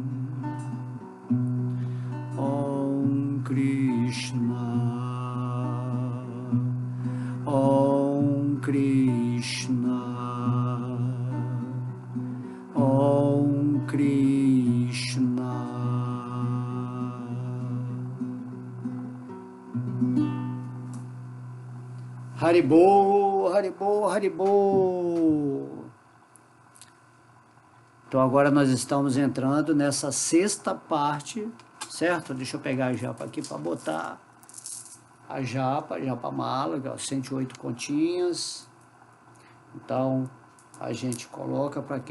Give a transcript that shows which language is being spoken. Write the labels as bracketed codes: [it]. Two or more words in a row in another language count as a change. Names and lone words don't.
[sa] Om Krishna, Om Krishna, Om Krishna. Haribol, Haribol, Haribol. [pt] Então agora nós estamos entrando nessa sexta parte, certo? Deixa eu pegar a japa aqui para botar a japa mala, 108 continhas. Então a gente coloca para quê?